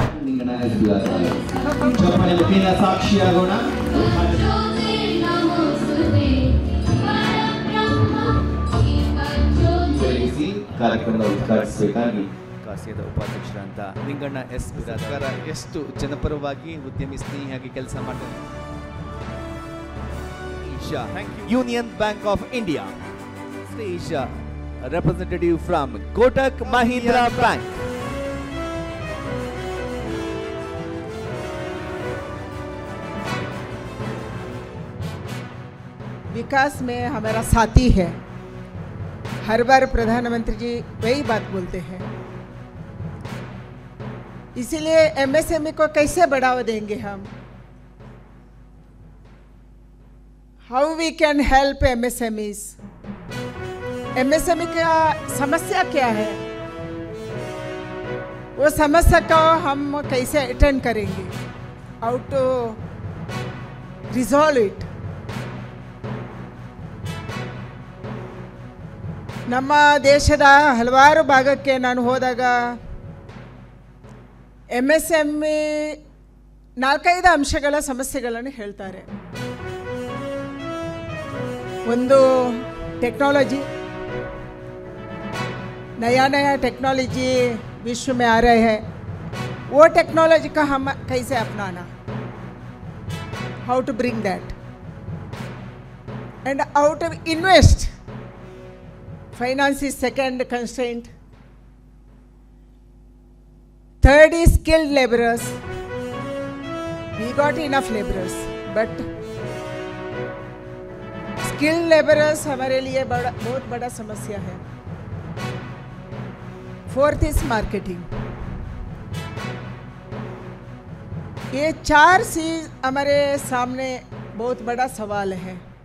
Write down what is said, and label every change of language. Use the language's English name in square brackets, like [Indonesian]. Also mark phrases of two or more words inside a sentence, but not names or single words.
[Kannada] ಕಾರ್ಯಕ್ರಮದ ಉದ್ಘಾಟಿಸಬೇಕಾಗಿ ಕಾಸಿಯದ ಉಪಾಧ್ಯಕ್ಷರಂತ ನಿಂಗಣ್ಣ ಎಸ್ ಸರ್ಕಾರ ಎಷ್ಟು ಜನಪರವಾಗಿ ಉದ್ಯಮಿ ಸ್ನೇಹಿಯಾಗಿ ಕೆಲಸ ಮಾಡ್ತಾರೆ. [English] Union Bank of India stage representative from Kotak Mahindra bank. [Hindi] विकास में हमारा साथी है. हर बार प्रधानमंत्री जी वही बात बोलते हैं. इसीलिए एमएसएमई को कैसे बढ़ावा देंगे हम? [English] How we can help MSMEs? [Hindi] एमएसएमई का समस्या क्या है, वो समस्या को हम कैसे अटेंड करेंगे? [English] How to resolve it? [Kannada] ನಮ್ಮ ದೇಶದ ಹಲವಾರು ಭಾಗಕ್ಕೆ ನಾನು ಹೋದಾಗ ಎಂಎಸ್ಎಂಇ 4-5 ಅಂಶಗಳ ಸಮಸ್ಯೆಗಳನ್ನು ಹೇಳ್ತಾರೆ. [Hindi] ಒಂದು टेक्नोलॉजी, नया नया टेक्नोलॉजी विश्व में आ रहे हैं, वो टेक्नोलॉजी का हम कैसे अपनाना, [English] How to bring that and how to invest. Finance is second constraint. Third is skilled laborers. We got enough laborers, but skilled laborers [Hindi] हमारे लिए बहुत बड़ा समस्या है. [English] Fourth is marketing. [Hindi] ये 4 चीज हमारे सामने बहुत बड़ा सवाल है.